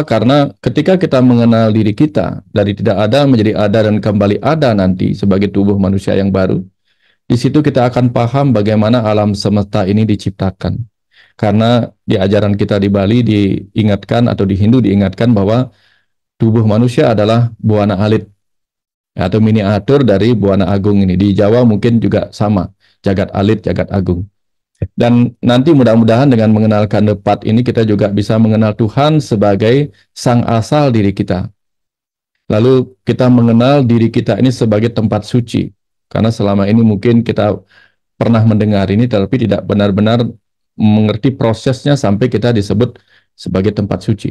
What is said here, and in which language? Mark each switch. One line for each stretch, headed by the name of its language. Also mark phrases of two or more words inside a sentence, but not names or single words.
Indonesian: Karena ketika kita mengenal diri kita, dari tidak ada menjadi ada dan kembali ada nanti sebagai tubuh manusia yang baru, di situ kita akan paham bagaimana alam semesta ini diciptakan. Karena di ajaran kita di Bali diingatkan, atau di Hindu diingatkan bahwa tubuh manusia adalah buana alit atau miniatur dari buana agung ini. Di Jawa mungkin juga sama, jagat alit, jagat agung. Dan nanti mudah-mudahan dengan mengenal kandepat ini kita juga bisa mengenal Tuhan sebagai sang asal diri kita. Lalu kita mengenal diri kita ini sebagai tempat suci. Karena selama ini mungkin kita pernah mendengar ini tapi tidak benar-benar mengerti prosesnya sampai kita disebut sebagai tempat suci.